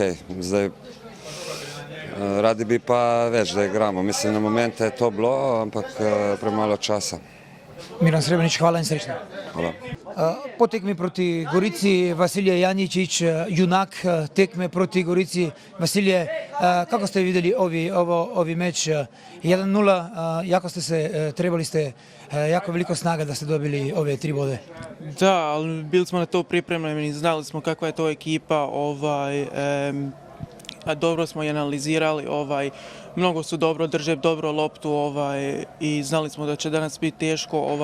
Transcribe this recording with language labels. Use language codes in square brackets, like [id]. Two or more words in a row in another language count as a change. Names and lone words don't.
[sl] Zdaj, radi bi pa več, da igramo. Mislim, na momente je to bilo, ampak premalo časa. Miran Srebrnič, hvala in srečno. Hvala. Po tekmi proti Gorici, Vasilije Janičić, junak tekme proti Gorici. [sr] Vasilije, kako ste videli ovi meč? 1:0, jako ste se, trebali ste jako veliko snage da ste dobili ove 3 bode. Da, ali bili smo na to pripremljeni, znali smo kakva je to ekipa, dobro smo je analizirali, mnogo su dobro drže dobro loptu i znali smo da će danas biti teško.